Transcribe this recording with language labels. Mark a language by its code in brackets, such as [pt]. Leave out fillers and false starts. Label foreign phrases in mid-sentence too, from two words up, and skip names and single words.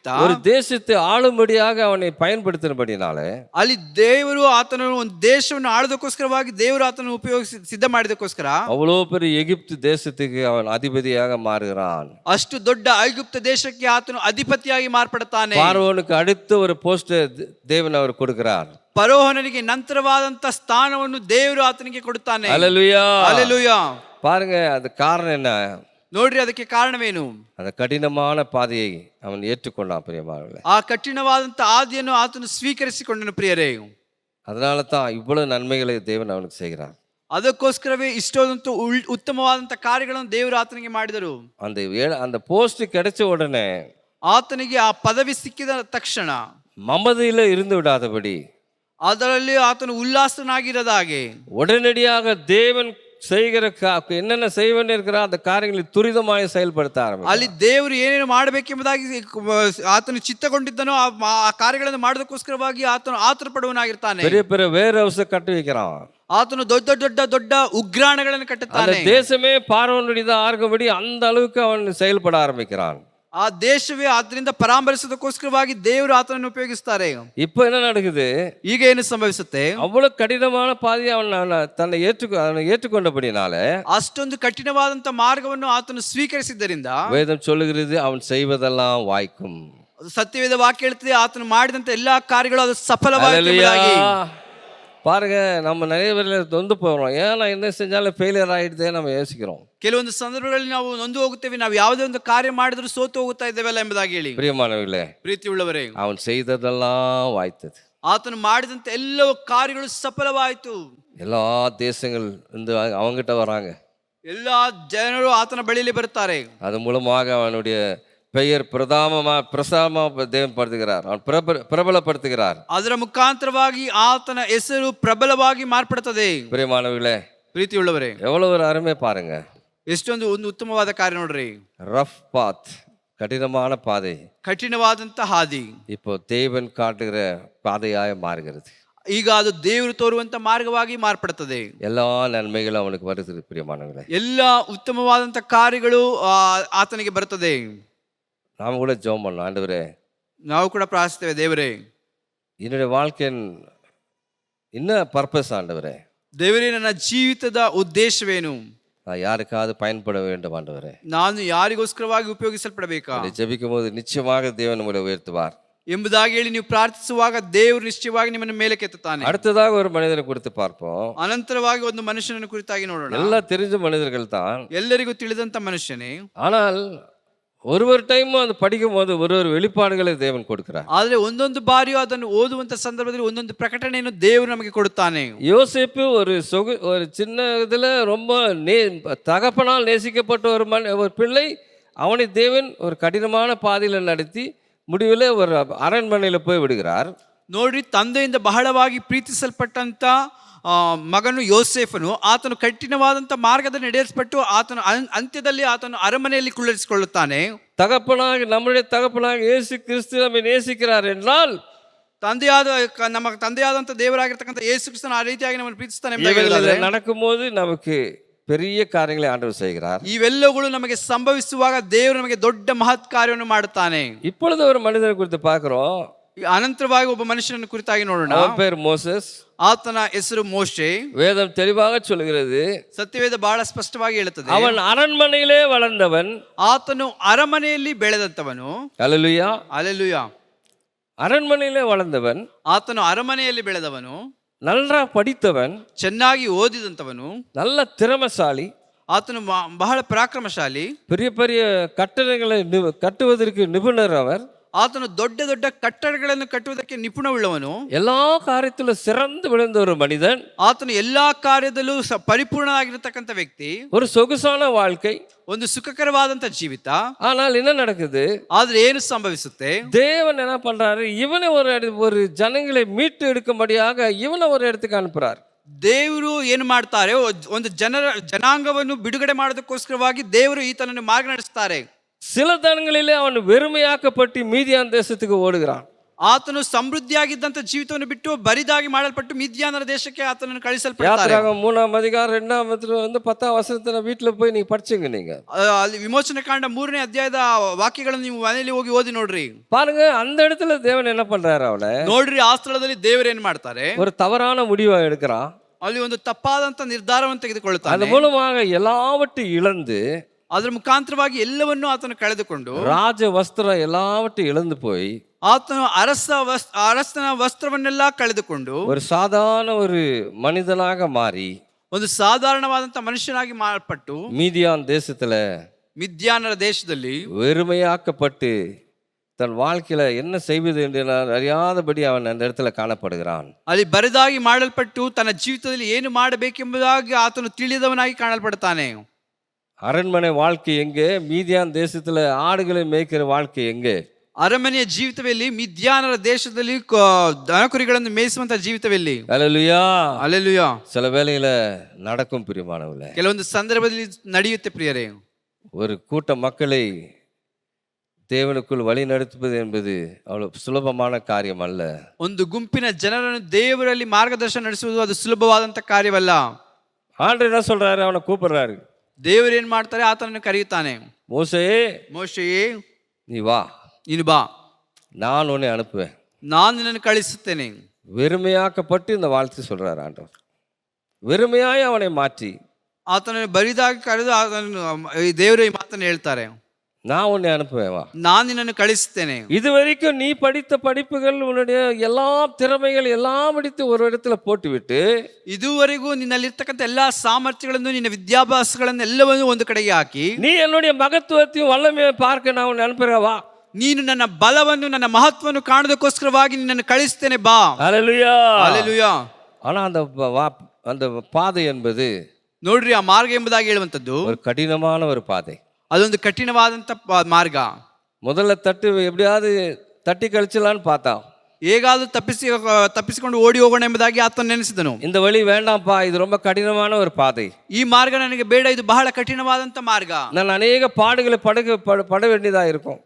[ta] ஒரு தேசத்தை ஆளும்படியாக அவனை பயன்படுத்தினபடினால [kn] ಅಲ್ಲಿ ದೇವರು ಆತನನ್ನು ಒಂದು ದೇಶವನ್ನು ಆಳೋದಕ್ಕೋಸ್ಕರವಾಗಿ ದೇವರು ಆತನನ್ನು ಉಪಯೋಗಿಸಿ ಸಿದ್ಧ ಮಾಡಿದಕ್ಕೋಸ್ಕರ [ta] அவ்வளோ பெரிய எகிப்து தேசத்துக்கு அவன் அதிபதியாக மாறுகிறான். [kn] ಅಷ್ಟು ದೊಡ್ಡ ಐಗುಪ್ತ ದೇಶಕ್ಕೆ ಆತನು ಅಧಿಪತಿಯಾಗಿ ಮಾರ್ಪಡುತ್ತಾನೆ. [ta] பார்வோனுக்கு அடுத்த ஒரு போஸ்ட் தேவன் அவர் கொடுக்கிறார். [kn] ಫರೋಹನಿಗೆ ನಂತರವಾದಂತ ಸ್ಥಾನವನ್ನು ದೇವರು ಆತನಿಗೆ ಕೊಡುತ್ತಾನೆ. [ta] அல்லேலூயா. [kn] ಹಲ್ಲೆಲೂಯಾ. [ta] பாருங்க, அது காரணம் என்ன? [kn] ನೋಡ್ರಿ, ಅದಕ್ಕೆ ಕಾರಣವೇನು? [ta] அந்த கடினமான பாதையை அவன் ஏற்றுக்கொண்டான் பிரியமானவர்களே. [kn] ಆ ಕಠಿಣವಾದಂತ ಆದಿಯನ್ನು ಆತನು ಸ್ವೀಕರಿಸಿಕೊಂಡನು ಪ್ರಿಯರೇ. [ta] அதனால தான் இவ்வளவு நன்மைகளை தேவன் அவனுக்கு செய்கிறார். [kn] ಅದಕ್ಕೋಸ್ಕರವೇ ಇಷ್ಟೊಂದು ಉತ್ತಮವಾದಂತ ಕಾರ್ಯಗಳನ್ನು ದೇವರು ಆತನಿಗೆ ಮಾಡಿದರು. [ta] அந்த போஸ்ட் கிடைச்ச உடனே [kn] ಆತನಿಗೆ ಆ ಪದವಿ ಸಿಕ್ಕಿದ ತಕ್ಷಣ [ta] மமதையில இருந்து விடாதபடி, [kn] ಅದರಲ್ಲಿ ಆತನು ಉಲ್ಲಾಸನಾಗಿರದ ಹಾಗೆ [ta] உடனடியாக தேவன் செய்கிற என்னென்ன செய்வன் இருக்கிற அந்த காரியங்களை துரிதமாய் செயல்படுத்த ஆரம்பித்தார். [kn] ಅಲ್ಲಿ ದೇವರು ಏನೇನು ಮಾಡಬೇಕೆಂಬುದಾಗಿ ಆತನು ಚಿತ್ತಗೊಂಡಿದ್ದನೋ ಆ ಕಾರ್ಯಗಳನ್ನು ಮಾಡೋದಕ್ಕೋಸ್ಕರವಾಗಿ ಆತನು ಆತುರ ಪಡುವನಾಗಿರ್ತಾನೆ. [ta] பெரிய பெரிய வேர் ஹவுஸ் கட்டி வைக்கிறான். [kn] ಆತನು ದೊಡ್ಡ ಉಗ್ರಾಣಗಳನ್ನು ಕಟ್ಟುತ್ತಾನೆ. [ta] அந்த தேசமே பார்வோனுடையதா ஆகும்படி அந்த அளவுக்கு அவன் செயல்பட ஆரம்பிக்கிறான். [kn] ಆ ದೇಶವೇ ಆತನಿಂದ ಪರಾಮರಿಸೋದಕ್ಕೋಸ್ಕರವಾಗಿ ದೇವರು ಆತನನ್ನು ಉಪಯೋಗಿಸ್ತಾರೆ. [ta] இப்போ என்ன நடக்குது? [kn] ಈಗ ಏನು ಸಂಭವಿಸುತ್ತೆ? [ta] அவ்வளவு கடினமான பாதையை அவன் தன்னை ஏற்றுக்கொண்டபடினால, [kn] ಅಷ್ಟೊಂದು ಕಠಿಣವಾದಂತ ಮಾರ್ಗವನ್ನು ಆತನು ಸ್ವೀಕರಿಸಿದ್ದರಿಂದ [ta] வேதம் சொல்லுகிறது, அவன் செய்வதெல்லாம் வாய்க்கும். [kn] ಅದು ಸತ್ಯವೇದ ವಾಕ್ಯ ಹೇಳ್ತದೆ, ಆತನು ಮಾಡಿದಂತ ಎಲ್ಲಾ ಕಾರ್ಯಗಳು ಅದು ಸಫಲವಾಯಿತು [ta] அல்லேலூயா. [kn] ಎಂಬುದಾಗಿ. [ta] பாருங்க, நம்ம நிறைய பேர்ல நொந்து போகிறோம். ஏன் நான் என்ன செஞ்சாலும் ஃபெயிலியர் ஆயிடுதே நம்ம யோசிக்கிறோம். [kn] ಕೆಲವೊಂದು ಸಂದರ್ಭಗಳಲ್ಲಿ ನಾವು ನೊಂದು ಹೋಗುತ್ತೇವೆ, ನಾವು ಯಾವುದೇ ಒಂದು ಕಾರ್ಯ ಮಾಡಿದ್ರು ಸೋತು ಹೋಗುತ್ತಾ ಇದ್ದೇವಲ್ಲ ಎಂಬುದಾಗಿ ಹೇಳಿ. [ta] பிரியமானவர்களே, [kn] ಪ್ರೀತಿ ಉಳ್ಳವರೇ, [ta] அவன் செய்ததெல்லாம் வாய்த்தது. [kn] ಆತನು ಮಾಡಿದಂತ ಎಲ್ಲವೂ ಕಾರ್ಯಗಳು ಸಫಲವಾಯಿತು. [ta] எல்லா தேசங்கள் இந்த அவங்கிட்ட வராங்க. [kn] ಎಲ್ಲಾ ಜನರು ಆತನ ಬಳಿಯಲ್ಲಿ ಬರುತ್ತಾರೆ. [ta] அது மூலமாக அவனுடைய பெயர் பிரசாம தேவன் படுத்துகிறார். அவன் பிரபலப்படுத்துகிறார். [kn] ಅದರ ಮುಖಾಂತರವಾಗಿ ಆತನ ಹೆಸರು ಪ್ರಬಲವಾಗಿ ಮಾರ್ಪಡುತ್ತದೆ. [ta] பிரியமானவர்களே, [kn] ಪ್ರೀತಿ ಉಳ್ಳವರೇ, [ta] எவ்வளவு ஒரு அருமை பாருங்க. [kn] ಎಷ್ಟೊಂದು ಒಂದು ಉತ್ತಮವಾದ ಕಾರ್ಯ ನೋಡ್ರಿ. [en] rough path, [ta] கடினமான பாதை, [kn] ಕಠಿಣವಾದಂತ ಹಾದಿ [ta] இப்போ தேவன் காட்டுகிற பாதையாய் மாறுகிறது. [kn] ಈಗ ಅದು ದೇವರು ತೋರುವಂತ ಮಾರ್ಗವಾಗಿ ಮಾರ್ಪಡುತ್ತದೆ. [ta] எல்லா நன்மைகளும் அவனுக்கு வருகிறது. பிரியமானவர்களே, [kn] ಎಲ್ಲ ಉತ್ತಮವಾದಂತ ಕಾರ್ಯಗಳು ಆತನಿಗೆ ಬರುತ್ತದೆ. [ta] நாம கூட ஜெபம் பண்ணோம், ஆண்டவரே [kn] ನಾವು ಕೂಡ ಪ್ರಾರ್ಥಿಸ್ತೇವೆ, ದೇವರೇ [ta] என்னுடைய வாழ்க்கையின் என்ன பர்பஸ், ஆண்டவரே [kn] ದೇವರೇ ನನ್ನ ಜೀವಿತದ ಉದ್ದೇಶವೇನು, [ta] நான் யாருக்காவது பயன்பட வேண்டும் ஆண்டவரே. [kn] ನಾನು ಯಾರಿಗೋಸ್ಕರವಾಗಿ ಉಪಯೋಗಿಸಲ್ಪಡಬೇಕಾ [ta] அப்படி ஜெபிக்கும் போது நிச்சயமாக தேவன் உங்களை உயர்த்துவார். [kn] ಎಂಬುದಾಗಿ ಹೇಳಿ ನೀವು ಪ್ರಾರ್ಥಿಸುವಾಗ ದೇವರು ನಿಶ್ಚಯವಾಗಿ ನಿಮ್ಮನ್ನು ಮೇಲೆ ಕೆತ್ತುತ್ತಾನೆ. [ta] அடுத்ததாக ஒரு மனிதனை குறித்து பார்ப்போம். [kn] ಅನಂತರವಾಗಿ ಒಂದು ಮನುಷ್ಯನನ್ನು ಕುರಿತಾಗಿ ನೋಡೋಣ. [ta] எல்லாம் தெரிஞ்ச மனிதர்கள் தான், [kn] ಎಲ್ಲರಿಗೂ ತಿಳಿದಂತ ಮನುಷ್ಯನೇ. [ta] ஆனால் ஒரு டைம் அது படிக்கும் போது ஒரு வெளிப்பாடுகளை தேவன் கொடுக்கிறார். [kn] ಆದ್ರೆ ಒಂದೊಂದು ಬಾರಿಯೂ ಅದನ್ನು ಓದುವಂತ ಸಂದರ್ಭದಲ್ಲಿ ಒಂದೊಂದು ಪ್ರಕಟಣೆಯನ್ನು ದೇವರು ನಮಗೆ ಕೊಡುತ್ತಾನೆ. [ta] யோசேப்பு ஒரு சின்ன இதுல ரொம்ப தகப்பனால் நேசிக்கப்பட்ட ஒரு பிள்ளை, அவனை தேவன் ஒரு கடினமான பாதையில நடத்தி முடிவில் ஒரு அரண்மனையில் போய் விடுகிறார். [kn] ನೋಡ್ರಿ, ತಂದೆಯಿಂದ ಬಹಳವಾಗಿ ಪ್ರೀತಿಸಲ್ಪಟ್ಟಂತ ಮಗನು ಯೋಸೇಫನು ಆತನು ಕಠಿಣವಾದಂತ ಮಾರ್ಗದಲ್ಲಿ ನಡೆಸಲ್ಪಟ್ಟು ಆತನು ಅಂತ್ಯದಲ್ಲಿ ಆತನು ಅರಮನೆಯಲ್ಲಿ ಕುಳ್ಳಿರಿಸಿಕೊಳ್ಳುತ್ತಾನೆ. [ta] நம்முடைய தகப்பனாக இயேசு கிறிஸ்து நம்மை நேசிக்கிறார் என்றால், [kn] ನಮ್ಮ ತಂದೆಯಾದಂತ ದೇವರಾಗಿರ್ತಕ್ಕಂಥ ಯೇಸು ಕ್ರಿಸ್ತನು ಆ ರೀತಿಯಾಗಿ ನಮ್ಮನ್ನು ಪ್ರೀತಿಸ್ತಾನೆ. [ta] நடக்கும்போது நமக்கு பெரிய காரியங்களை ஆண்டவர் செய்கிறார். [kn] ಇವೆಲ್ಲಗಳು ನಮಗೆ ಸಂಭವಿಸುವಾಗ ದೇವರು ನಮಗೆ ದೊಡ್ಡ ಮಹತ್ ಕಾರ್ಯವನ್ನು ಮಾಡುತ್ತಾನೆ. [ta] இப்பொழுது ஒரு மனிதனை குறித்து பார்க்கிறோம். [kn] ಅನಂತರವಾಗಿ ಒಬ್ಬ ಮನುಷ್ಯನನ್ನು ಕುರಿತಾಗಿ ನೋಡೋಣ. [ta] அவன் பேர் மோசஸ். [kn] ಆತನ ಹೆಸರು ಮೋಶೆ. [ta] வேதம் தெளிவாக சொல்கிறது, [kn] ಸತ್ಯವೇದ ಬಹಳ ಸ್ಪಷ್ಟವಾಗಿ ಹೇಳುತ್ತದೆ, [ta] அவன் அரண்மனையிலே வளர்ந்தவன். [kn] ಆತನು ಅರಮನೆಯಲ್ಲಿ ಬೆಳೆದಂತವನು. [ta] அல்லேலூயா. [kn] அல்லேலೂಯಾ. [ta] அரண்மனையிலே வளர்ந்தவன், [kn] ಆತನು ಅರಮನೆಯಲ್ಲಿ ಬೆಳೆದವನು, [ta] நல்லா படித்தவன், [kn] ಚೆನ್ನಾಗಿ ಓದಿದಂತವನು, [ta] நல்ல திறமைசாலி, [kn] ಆತನು ಬಹಳ ಪರಾಕ್ರಮಶಾಲಿ, [ta] பெரிய பெரிய கட்டடங்களை கட்டுவதற்கு நிபுணர் அவர். [kn] ಆತನು ದೊಡ್ಡ ದೊಡ್ಡ ಕಟ್ಟಡಗಳನ್ನು ಕಟ್ಟುವುದಕ್ಕೆ ನಿಪುಣವುಳ್ಳವನು, [ta] எல்லா காரியத்திலும் சிறந்து விழுந்த ஒரு மனிதன். [kn] ಆತನು ಎಲ್ಲಾ ಕಾರ್ಯದಲ್ಲೂ ಪರಿಪೂರ್ಣವಾಗಿರತಕ್ಕಂಥ ವ್ಯಕ್ತಿ. [ta] ஒரு சொகுசான வாழ்க்கை, [kn] ಒಂದು ಸುಖಕರವಾದಂತ ಜೀವಿತ. [ta] ஆனால் என்ன நடக்குது? [kn] ಆದ್ರೆ ಏನು ಸಂಭವಿಸುತ್ತೆ? [ta] தேவன் என்ன பண்றாரு? இவனை ஒரு ஜனங்களை மீட்டு எடுக்கும்படியாக இவனை ஒரு இடத்துக்கு அனுப்புறார். [kn] ದೇವರು ಏನು ಮಾಡ್ತಾರೆ? ಒಂದು ಜನಾಂಗವನ್ನು ಬಿಡುಗಡೆ ಮಾಡೋದಕ್ಕೋಸ್ಕರವಾಗಿ ದೇವರು ಈತನನ್ನು ಮಾರ್ಗ ನಡೆಸ್ತಾರೆ. [ta] சில தனங்களிலே அவன் வெறுமையாக்கப்பட்டு மீதியான் தேசத்துக்கு ஓடுகிறான். [kn] ಆತನು ಸಮೃದ್ಧಿಯಾಗಿದ್ದಂತ ಜೀವಿತವನ್ನು ಬಿಟ್ಟು ಬರಿದಾಗಿ ಮಾಡಲ್ಪಟ್ಟು ಮಿದ್ಯಾನರ ದೇಶಕ್ಕೆ ಆತನನ್ನು ಕಳಿಸಲ್ಪಡ್ತಾರೆ. [ta] யாத்திராகமம் 3ஆம் அதிகாரம் 2ஆம் 10ஆம் வசனத்தை வீட்டுல போய் நீங்க படிச்சீங்க. நீங்க [kn] ಅಲ್ಲಿ ವಿಮೋಚನೆ ಕಾಂಡ 3ನೇ ಅಧ್ಯಾಯದ ವಾಕ್ಯಗಳನ್ನು ನೀವು ಮನೆಯಲ್ಲಿ ಹೋಗಿ ಓದಿ ನೋಡ್ರಿ. [ta] பாருங்க, அந்த இடத்துல தேவன் என்ன பண்றாரு? அவனை [kn] ನೋಡ್ರಿ, ಆ ಸ್ಥಳದಲ್ಲಿ ದೇವರು ಏನ್ ಮಾಡ್ತಾರೆ? [ta] ஒரு தவறான முடிவை எடுக்கிறான். [kn] ಅಲ್ಲಿ ಒಂದು ತಪ್ಪಾದಂತ ನಿರ್ಧಾರವನ್ನು ತೆಗೆದುಕೊಳ್ಳುತ್ತಾನೆ. [ta] அது மூலமாக எல்லாவற்றையும் இழந்து, [kn] ಅದರ ಮುಖಾಂತರವಾಗಿ ಎಲ್ಲವನ್ನೂ ಆತನು ಕಳೆದುಕೊಂಡು, [ta] ராஜ வஸ்திரம் எல்லாவற்றையும் இழந்து போய், [kn] ಆತನು ಅರಸನ ವಸ್ತ್ರವನ್ನೆಲ್ಲ ಕಳೆದುಕೊಂಡು [ta] ஒரு சாதாரண ஒரு மனிதனாக மாறி, [kn] ಒಂದು ಸಾಧಾರಣವಾದಂತ ಮನುಷ್ಯನಾಗಿ ಮಾರ್ಪಟ್ಟು ಮಿದ್ಯಾನರ ದೇಶದಲ್ಲಿ [ta] வெறுமையாக்கப்பட்டு தன் வாழ்க்கையில என்ன செய்வது என்று அறியாதபடி அவன் அந்த இடத்துல காணப்படுகிறான். [kn] ಅಲ್ಲಿ ಬರಿದಾಗಿ ಮಾಡಲ್ಪಟ್ಟು ತನ್ನ ಜೀವಿತದಲ್ಲಿ ಏನು ಮಾಡಬೇಕೆಂಬುದಾಗಿ ಆತನು ತಿಳಿದವನಾಗಿ ಕಾಣಲ್ಪಡ್ತಾನೆ. [ta] அரண்மனை வாழ்க்கை எங்கே? மீதியான் தேசத்துல ஆடுகளை மேய்க்கிற வாழ்க்கை எங்கே? [kn] ಅರಮನೆಯ ಜೀವಿತವೆಲ್ಲಿ? ಮಿದ್ಯಾನರ ದೇಶದಲ್ಲಿ ದನಕುರಿಗಳನ್ನು ಮೇಯಿಸುವಂತ ಜೀವಿತವೆಲ್ಲಿ? [ta] அல்லேலூயா. [kn] அல்லேலೂಯಾ. [ta] சில வேளையில நடக்கும் பிரியமானவர்களே, [kn] ಕೆಲವೊಂದು ಸಂದರ್ಭದಲ್ಲಿ ನಡೆಯುತ್ತೆ ಪ್ರಿಯರೇ. [ta] ஒரு கூட்ட மக்களை தேவனுக்குள் வழி நடத்துவது என்பது அவ்வளவு சுலபமான காரியம் அல்ல. [kn] ಒಂದು ಗುಂಪಿನ ಜನರನ್ನು ದೇವರಲ್ಲಿ ಮಾರ್ಗದರ್ಶನ ನಡೆಸುವುದು ಅದು ಸುಲಭವಾದಂತ ಕಾರ್ಯವಲ್ಲ. [ta] ஆண்டவர் என்ன சொல்றாரு? அவனை கூப்பிடுறாரு. [kn] ದೇವರು ಏನ್ ಮಾಡ್ತಾರೆ? ಆತನನ್ನು ಕರೆಯುತ್ತಾನೆ. [ta] மோசேயே, நீ வா, [kn] ನೀನು ಬಾ, [ta] நான் உன்னை அனுப்புவேன், [kn] ನಾನು ನಿನ್ನನ್ನು ಕಳಿಸುತ್ತೇನೆ. [ta] வெறுமையாக்கப்பட்டு இந்த வாழ்த்து சொல்றாரு ஆண்டவர். வெறுமையாய் அவனை மாற்றி [kn] ಆತನನ್ನು ಬರಿದಾಗಿ ಕರೆದು ದೇವರು ಈ ಮಾತನ್ನು ಹೇಳ್ತಾರೆ. [ta] நான் உன்னை அனுப்புவேன் வா. [kn] ನಾನು ನಿನ್ನನ್ನು ಕಳಿಸುತ್ತೇನೆ. [ta] இதுவரைக்கும் நீ படித்த படிப்புகள் உன்னுடைய எல்லா திறமைகள் எல்லாம் எடுத்து ஒரு இடத்துல போட்டுவிட்டு [kn] ಇದುವರೆಗೂ ನಿನ್ನಲ್ಲಿರ್ತಕ್ಕಂಥ ಎಲ್ಲಾ ಸಾಮರ್ಥ್ಯಗಳನ್ನು ನಿನ್ನ ವಿದ್ಯಾಭ್ಯಾಸಗಳನ್ನು ಎಲ್ಲವನ್ನು ಒಂದು ಕಡೆಗೆ ಹಾಕಿ [ta] நீ என்னுடைய மகத்துவத்தையும் வல்லமையை பார்க்க நான் உன்னை அனுப்புறேன் வா. [kn] ನೀನು ನನ್ನ ಬಲವನ್ನು ನನ್ನ ಮಹತ್ವವನ್ನು ಕಾಣೋದಕ್ಕೋಸ್ಕರವಾಗಿ ನಿನ್ನನ್ನು ಕಳಿಸ್ತೇನೆ ಬಾ. [ta] ஹல்லேலூயா. [kn] ಹಲ್ಲೆಲೂಯಾ. [ta] ஆனா அந்த பாதை என்பது [kn] ನೋಡ್ರಿ, ಆ ಮಾರ್ಗ ಎಂಬುದಾಗಿ ಹೇಳುವಂತದ್ದು [ta] ஒரு கடினமான ஒரு பாதை. [kn] ಅದೊಂದು ಕಠಿಣವಾದಂತ ಮಾರ್ಗ. [ta] முதல்ல எப்படியாவது தட்டி கழிச்சலான்னு பார்த்தான். [kn] ಹೇಗಾದ್ರೂ ತಪ್ಪಿಸಿಕೊಂಡು ಓಡಿ ಹೋಗೋಣ ಎಂಬುದಾಗಿ ಆತನು ನೆನೆಸಿದನು. [ta] இந்த வழி வேண்டாம்ப்பா, இது ரொம்ப கடினமான ஒரு பாதை. [kn] ಈ ಮಾರ್ಗ ನನಗೆ ಬೇಡ, ಇದು ಬಹಳ ಕಠಿಣವಾದಂತ ಮಾರ್ಗ. [ta] நான் ಅನೇಕ பாடுகளை பட வேண்டியதா இருக்கும்.